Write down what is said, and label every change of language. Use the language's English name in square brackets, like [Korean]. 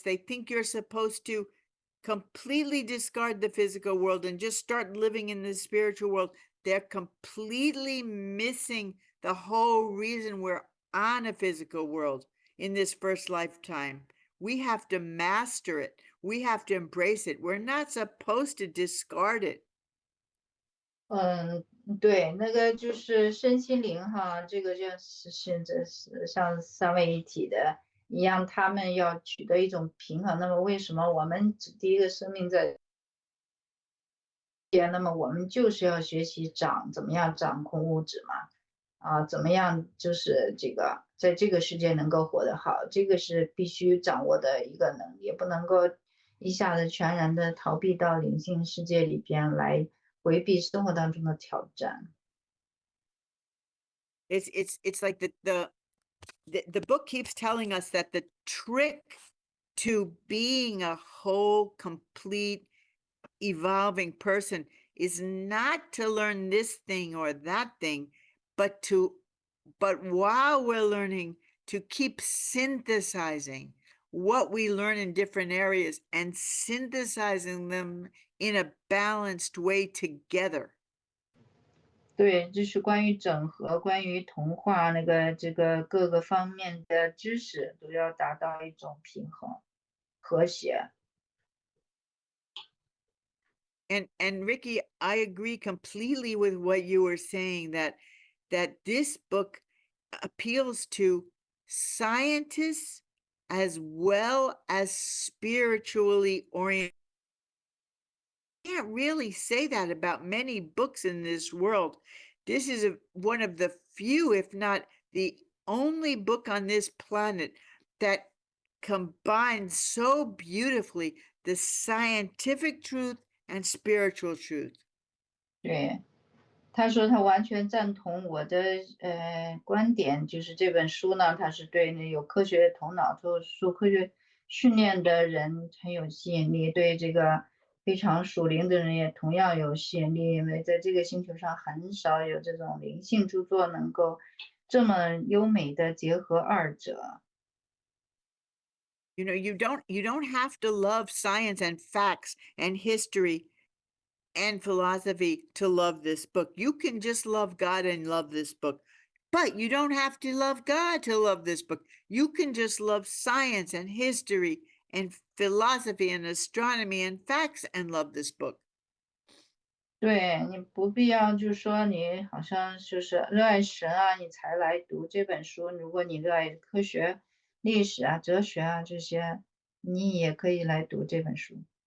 [English] They think you're supposed to completely discard the physical world and just start living in the spiritual world. They're completely missing the whole reason we're on a physical world in this first lifetime. We have to master it. We have to embrace it. We're not supposed to discard it. [Chinese] 对，那个就是身心灵哈，这个就是像三位一体的一样，他们要取得一种平衡。那么为什么我们第一个生命在？那么我们就是要学习怎么样掌控物质嘛，怎么样就是在这个世界能够活得好，这个是必须掌握的一个能力，不能够一下子全然的逃避到灵性世界里边来回避生活当中的挑战。 [English] It's like the book keeps telling us that the trick to being a whole, complete, evolving person is not to learn this thing or that thing, but while we're learning, to keep synthesizing what we learn in different areas and synthesizing them in a balanced way together. [Chinese] 对，就是关于整合，关于同化这个各个方面的知识都要达到一种平衡、和谐。 [English] And Ricky, I agree completely with what you were saying, that this book appeals to scientists as well as spiritually oriented. You can't really say that about many books in this world. This is one of the few, if not the only book on this planet that combines so beautifully the scientific truth and spiritual truth. [Chinese] 对，他说他完全赞同我的观点，就是这本书呢，它是对那有科学头脑、受科学训练的人很有吸引力，对这个非常属灵的人也同样有吸引力，因为在这个星球上很少有这种灵性著作能够这么优美的结合二者。 [English] You don't have to love science and facts and history and philosophy to love this book. You can just love God and love this book. But you don't have to love God to love this book. You can just love science and history and philosophy and astronomy and facts and love this book. [Chinese] 对，你不必要就是说你好像就是热爱神啊，你才来读这本书。如果你热爱科学、历史啊、哲学啊这些，你也可以来读这本书。